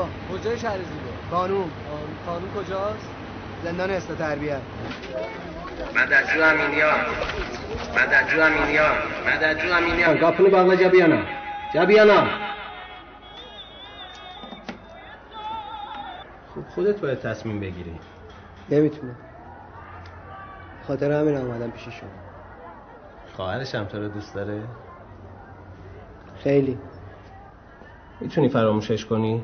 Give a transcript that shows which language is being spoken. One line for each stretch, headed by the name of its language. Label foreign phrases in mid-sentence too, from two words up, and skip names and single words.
Persian: کجای شهر زیبا؟ قانون کجاست؟ زندان اصلاح تربیت. مددجو امینیان، مددجو امینیان، مددجو امینیان.
Azerbaijani: قاپını bağla Cabiyana. Cabiyana.
Persian: خب خودت باید تصمیم بگیری. نمیتونم. خاطر همین اومدم پیش شما. خواهرش هم تو رو دوست داره؟ خیلی. میتونی فراموشش کنی؟